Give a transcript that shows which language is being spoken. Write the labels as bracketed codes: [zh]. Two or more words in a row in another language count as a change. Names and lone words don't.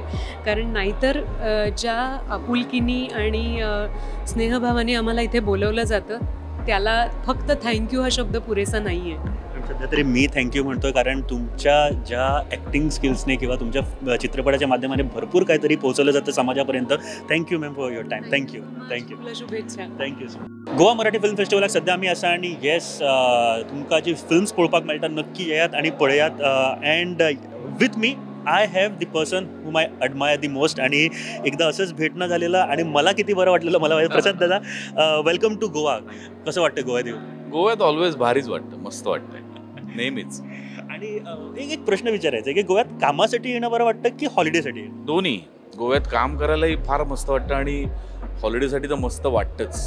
[mr] कारण नाहीतर ज्या आपुलकीनी आणि स्नेहभावाने आम्हाला इथे बोलवलं जातं त्याला फक्त थँक्यू हा शब्द पुरेसा नाही आहे. सध्या तरी मी थँक्यू म्हणतोय, कारण तुमच्या ज्या ॲक्टिंग स्किल्सने किंवा तुमच्या चित्रपटाच्या माध्यमाने भरपूर काहीतरी पोहोचवलं जातं समाजापर्यंत. [en] thank you ma'am for your time. [mr] थँक्यू. तुला शुभेच्छा. [en] thank you sir. [kok] गोवा मराठी फिल्म फेस्टिवलाक सध्या आम्ही आसा आणि येस तुमकां जी फिल्म्स पळोवपाक मेळटा नक्की येयात आणि पळयात. [en] and with me I have the person whom I admire the most. [mr] आणि एकदा असंच भेटणं झालेलं आणि मला किती बरं वाटलेलं. मला प्रसाद दादा, [en] welcome to Goa. [mr] कसं वाटतं गोवा देव? गोव्यात ऑलवेज भारीच वाटतं, मस्त वाटतंय नेहमीच. आणि एक प्रश्न विचारायचा आहे की गोव्यात कामासाठी येणं बरं वाटतं की हॉलिडेसाठी येणं? दोन्ही. गोव्यात काम करायलाही फार मस्त वाटतं आणि हॉलिडेसाठी तर मस्त वाटतंच.